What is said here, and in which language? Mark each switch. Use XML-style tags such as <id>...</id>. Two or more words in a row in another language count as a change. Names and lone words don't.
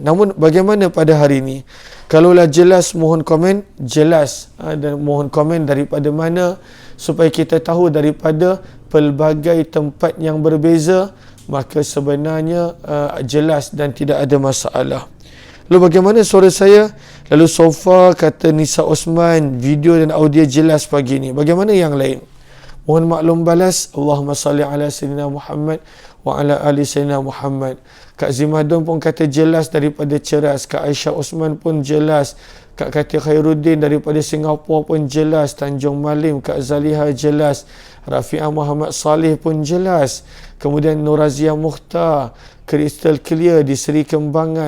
<ms>Namun bagaimana pada hari ini? Kalaulah jelas, mohon komen jelas, dan mohon komen daripada mana supaya kita tahu daripada pelbagai tempat yang berbeza, maka sebenarnya jelas dan tidak ada masalah. Lalu bagaimana suara saya? Lalu sofa kata Nisa Osman, video dan audio jelas pagi ini. Bagaimana yang lain? Mohon maklum balas.</ms> <ar>اللهم صل على سيدنا محمد وعلى آل سيدنا محمد wa ala ali Sayyidina Muhammad.</ar> <ms>Kak Zimadun pun kata jelas daripada Ceras. Kak Aisyah Osman pun jelas. Kak Kati Khairuddin daripada Singapura pun jelas. Tanjung Malim, Kak Zaliha jelas. Rafi'ah Muhammad Saleh pun jelas. Kemudian Nur Raziyah Mukhtar,</ms> <en>Crystal Clear</en> <ms>di Seri Kembangan.</ms>